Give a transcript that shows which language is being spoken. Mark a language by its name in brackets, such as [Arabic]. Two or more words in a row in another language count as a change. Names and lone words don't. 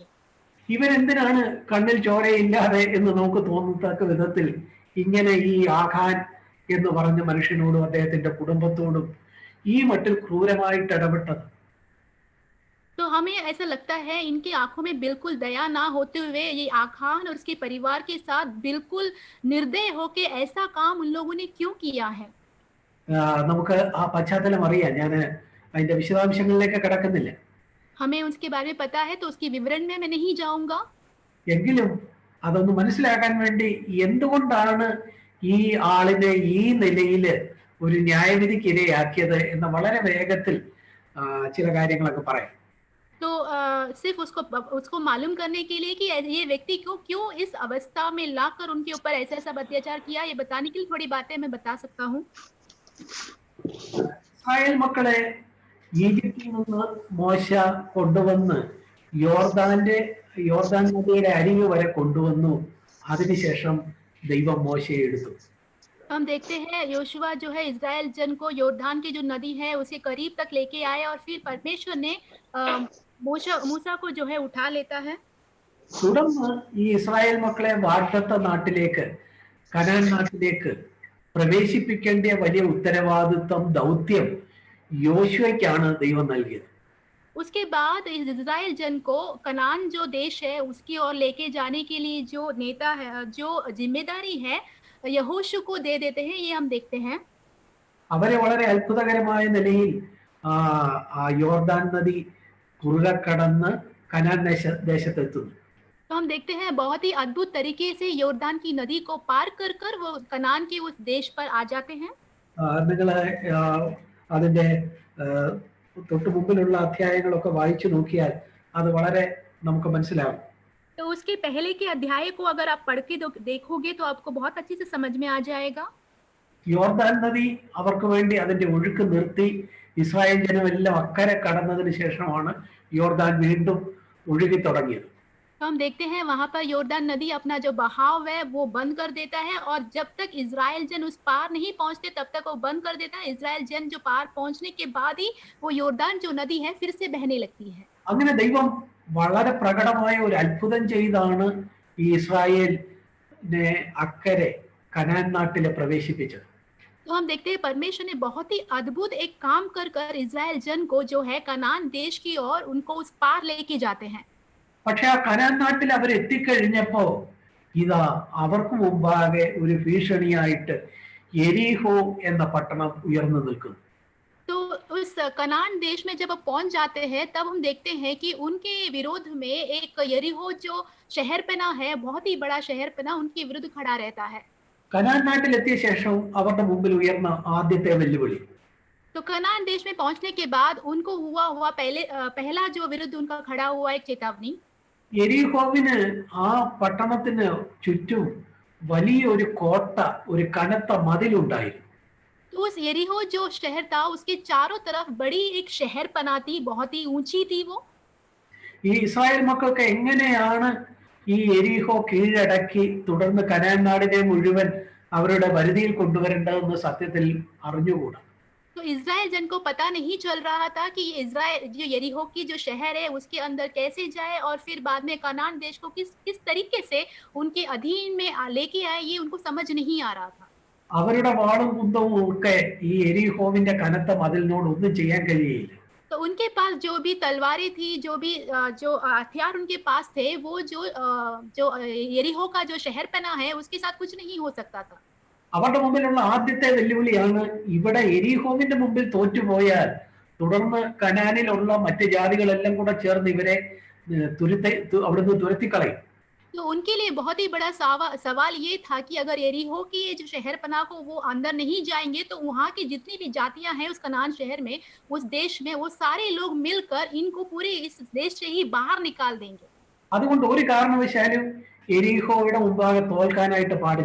[Malayalam] ഇവരെന്തിനാണ് കണ്ണിൽ ചോരയില്ലാതെ എന്ന് നമുക്ക് തോന്നത്തക്ക വിധത്തിൽ ഇങ്ങനെ ഈ ആഖാൻ എന്ന് പറഞ്ഞ മനുഷ്യനോടും അദ്ദേഹത്തിന്റെ കുടുംബത്തോടും ഈ മട്ടിൽ ക്രൂരമായിട്ട് ഇടപെട്ടത്? [Hindi] तो हमें ऐसा लगता है इनकी आंखों में बिल्कुल दया ना होते हुए ये आखान और उसके परिवार के साथ बिल्कुल निर्दय होके ऐसा काम उन लोगों ने क्यों किया है? [Malayalam] നമുക്ക് ആ പശ്ചാത്തലം അറിയാം, ഞാൻ അതിന്റെ വിശദാംശങ്ങളിലേക്ക് കിടക്കുന്നില്ല. [Hindi] हमें उसके बारे में पता है तो उसके विवरण में मैं नहीं जाऊंगा। [Malayalam] എങ്കിലും അതൊന്ന് മനസ്സിലാക്കാൻ വേണ്ടി എന്തുകൊണ്ടാണ് ഈ ആളിനെ ഈ നിലയില് ഒരു ന്യായവിധിക്ക് ഇരയാക്കിയത് എന്ന് വളരെ വേഗത്തിൽ ചില കാര്യങ്ങളൊക്കെ പറയാം. [Hindi] तो सिर्फ उसको मालूम करने के लिए कि ये व्यक्ति को क्यों इस अवस्था में लाकर उनके ऊपर ऐसा सब अत्याचार किया, ये बताने के लिए थोड़ी बातें मैं बता सकता हूँ। [Malayalam] ഇസ്രായേൽ മക്കളെ ഈജിപ്തിൽ നിന്ന് മോശ കൊണ്ടുവന്ന് യോർദാൻ നദിയുടെ അരികെ വരെ കൊണ്ടുവന്നു. അതിനുശേഷം ദൈവം മോശയെ എടുത്തു. [Hindi] हम देखते हैं योशुआ जो है इज़राइल जन को योर्दान की जो नदी है उसके करीब तक लेके आए और फिर परमेश्वर ने मूसा को जो है उठा लेता है। [Malayalam] തുടർന്ന് ഈ ഇസ്രായേൽ മക്കളെ വാഗ്ദത്ത നാട്ടിലേക്ക്, കനാൻ നാട്ടിലേക്ക് പ്രവേശിപ്പിക്കേണ്ട വലിയ ഉത്തരവാദിത്വം, ദൗത്യം യോശുവയ്ക്കാണ് ദൈവം നൽകിയത്. [Hindi] उसके बाद इज़राइल जन को कनान जो देश है उसकी ओर लेके जाने के लिए जो नेता है, जो जिम्मेदारी है, यहोशू को दे देते हैं। ये हम देखते हैं [Malayalam] അവരെ വളരെ അത്ഭുതകരമായ നിലയിൽ യോർദാൻ നദി കുറുകെ കടന്ന് കനാൻ ദേശത്തെത്തുന്നു. [Hindi] तो हम देखते हैं बहुत ही अद्भुत तरीके से योर्दान की नदी को पार कर कर वो कनान के उस देश पर आ जाते हैं. [Malayalam] നിങ്ങൾ അതിന്റെ തൊട്ട് മുമ്പിലുള്ള അധ്യായങ്ങളൊക്കെ വായിച്ചു നോക്കിയാൽ അത് വളരെ നമുക്ക് മനസ്സിലാവും. [Hindi] तो उसके पहले के अध्याय को अगर आप पढ़ के देखोगे तो आपको बहुत अच्छे से समझ में आ जाएगा. [Malayalam] യോർദാൻ നദി അവർക്ക് വേണ്ടി അതിന്റെ ഒഴുക്ക് നിർത്തി ഇസ്രായേൽ ജനമെല്ലാം അക്കരെ കടന്നതിന് ശേഷമാണ് യോർദാൻ വീണ്ടും ഒഴുകി തുടങ്ങിയത്. [Hindi] तो हम देखते हैं वहां पर योर्दान नदी अपना जो बहाव है वो बंद कर देता है और जब तक इजराइल जन उस पार नहीं पहुंचते तब तक वो बंद कर देता है. इजराइल जन जो पार पहुंचने के बाद ही वो योर्दान जो नदी है फिर से बहने लगती है. [Malayalam] അങ്ങനെ ദൈവം വളരെ പ്രകടമായ ഒരു അത്ഭുതം ചെയ്താണ് ഈ ഇസ്രായേലിനെ അക്കരെ കനാൻ നാട്ടിലെ പ്രവേശിപ്പിച്ചത്. [Hindi] तो हम देखते हैं परमेश्वर ने बहुत ही अद्भुत एक काम कर कर इजराइल जन को जो है कनान देश की ओर उनको उस पार लेके जाते हैं. [Malayalam] പക്ഷെ ആ കനാൻ നാട്ടിൽ അവർ എത്തിക്കഴിഞ്ഞപ്പോ ഇതാ അവർക്ക് മുമ്പാകെ ഒരു ഭീഷണിയായിട്ട് യെരിഹോ എന്ന പട്ടണം ഉയർന്നു നിൽക്കുന്നു. [Hindi] तो उस कनान देश में जब पहुंच जाते हैं तब हम देखते हैं कि उनके विरोध में एक यरीहो जो शहरपना है, बहुत ही बड़ा शहरपना उनके विरुद्ध खड़ा रहता है. [Malayalam] കനാൻ നാട്ടിലെത്തിയ ശേഷം അവരുടെ മുമ്പിൽ ഉയർന്ന ആദ്യത്തെ വെല്ലുവിളി, [Hindi] तो कनान देश में पहुंचने के बाद उनको हुआ पहला जो विरुद्ध उनका खड़ा हुआ एक चेतावनी. [Malayalam] യെരിഹോവിന് ആ പട്ടണത്തിന് ചുറ്റും വലിയ ഒരു കോട്ട, ഒരു കനത്ത മതിലുണ്ടായിരുന്നു. [Hindi] तो उस यरीहो जो शहर था उसके चारों तरफ बड़ी एक शहर पना थी, बहुत ही ऊंची थी वो. [Malayalam] ഈ ഇസ്രായേൽ മക്കൾക്ക് എങ്ങനെയാണ് ഈ യെരിഹോ കീഴടക്കി തുടർന്ന് കനാൻ നാടിനെ മുഴുവൻ അവരുടെ പരിധിയിൽ കൊണ്ടുവരേണ്ടതെന്ന് സത്യത്തിൽ അറിഞ്ഞുകൂടാ. [Hindi] तो इजराइल जन को पता नहीं चल रहा था कि इजराइल जो यरीहो की जो शहर है उसके अंदर कैसे जाए और फिर बाद में कनान देश को किस किस तरीके से उनके अधीन में लेके आए, ये उनको समझ नहीं आ रहा था. [Malayalam] അവരുടെ വാളും കുന്തവും ഒക്കെ ഈ യെരിഹോവിന്റെ കനത്ത മതിലിനോട് ഒന്നും ചെയ്യാൻ കഴിയില്ല. [Hindi] तो उनके पास जो भी तलवारें थी, जो भी जो हथियार उनके पास थे, वो जो यरीहो का जो शहरपना है उसके साथ कुछ नहीं हो सकता था. [Malayalam] അവരുടെ മുമ്പിലുള്ള ആദ്യത്തെ വെല്ലുവിളിയാണ്, ഇവിടെ യെരിഹോവിന്റെ മുമ്പിൽ തോറ്റുപോയാൽ തുടർന്ന് കനാനിലുള്ള മറ്റ് ജാതികളെല്ലാം കൂടെ ചേർന്ന് ഇവരെ അവിടുന്ന് തുരത്തിക്കളയും. [Hindi] तो उनके लिए बहुत ही बड़ा सवाल ये था कि अगर यरीहो की ये जो शहरपना को वो अंदर नहीं जाएंगे तो वहाँ की जितनी भी जातियां हैं उस कनान शहर में, उस देश में, वो सारे लोग मिलकर इनको पूरे इस देश से ही बाहर निकाल देंगे. [Malayalam] അതുകൊണ്ട് ഒരു കാരണവശാലും യെരിഹോയുടെ മുമ്പാകെ തോൽക്കാനായിട്ട് പാടില്ല.